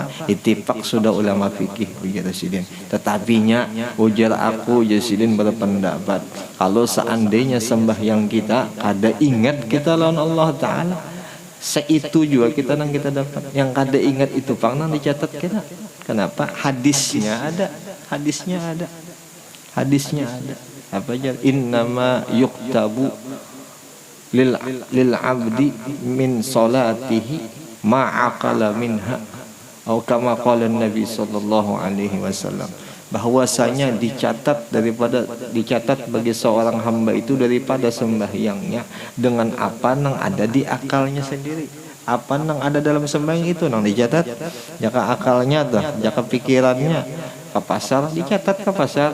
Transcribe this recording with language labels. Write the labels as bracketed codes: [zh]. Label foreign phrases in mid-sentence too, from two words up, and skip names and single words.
[bjn] Ittifaq sudah ulama fikih ujar Sidin. Tetapinya ujar aku Sidin berpendapat, kalau seandainya sembahyang kita kada ingat kita lawan Allah Ta'ala, seitu juga kita nang kita dapat. Yang kada ingat itu pang nang dicatat kita. Kenapa? Hadisnya ada. Apa aja? [ar] إنما يكتب للعبد من صلاته ما عقل منها, atau كما قال النبي صلى الله عليه وسلم, [id] bahwasanya dicatat bagi seorang hamba itu daripada sembahyangnya dengan apa yang ada di akalnya sendiri. [bjn] Apa yang ada dalam sembahyang itu nang dicatat. Jaka akalnya tuh, jaka pikirannya ke pasar, dicatat ke pasar.